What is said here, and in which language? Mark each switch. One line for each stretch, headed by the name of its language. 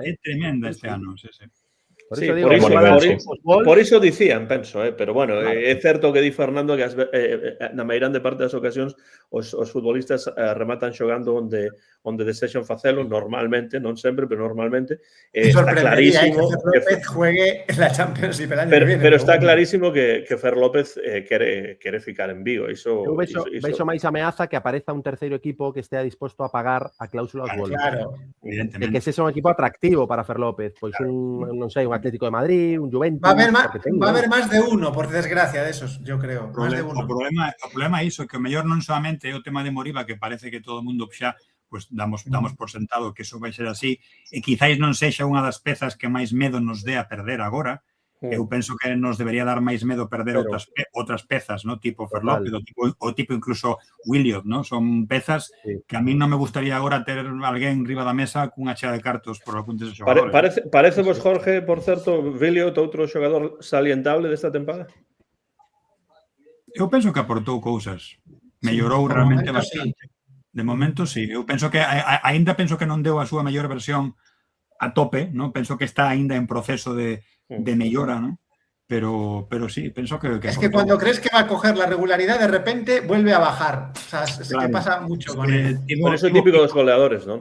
Galician: É tremenda este ano, sí. Por iso digo, por iso dicían, penso, pero bueno, é certo que di Fernando que na meirande parte das ocasións os futbolistas rematan xogando onde desexan facelo, normalmente, non sempre, pero normalmente. Está clarísimo
Spanish: que Fer López juegue la Championship el año que viene.
Galician: Pero está clarísimo que Fer López quere ficar en Vigo. Eu vexo máis ameaza que apareza un terceiro equipo que estea disposto a pagar a cláusula aos Wolves. Claro. De que ese é un equipo atractivo para Fer López, pois non sei, un Atlético de Madrid, un Juventus...
Spanish: Va a haber más de uno, por desgracia, de esos, yo creo. Más de uno.
Galician: O problema é iso, que o mellor non solamente é o tema de Moriba, que parece que todo o mundo xa pues damos por sentado que eso vai ser así, e quizáis non sexa unha das pezas que máis medo nos dé a perder agora. Eu penso que nos debería dar máis medo perder outras pezas, ¿no? Tipo Fer López, o tipo incluso Williot, ¿no? Son pezas que a mí non me gustaría agora ter alguén riba da mesa cunha chea de cartos por algún deses xogadores. Parece vos, Jorge, por certo, Williot, outro xogador salientable desta tempada? Eu penso que aportou cousas. Mellorou realmente bastante. De momento, sí. Eu penso que aínda penso que non deu a súa mellor versión a tope, ¿no? Penso que está aínda en proceso de mellora, ¿no? Pero sí,
Spanish: pienso que es que cuando crees que va a coger la regularidad, de repente vuelve a bajar. O sea, es que pasa mucho con él. Por eso es típico de los goleadores, ¿no?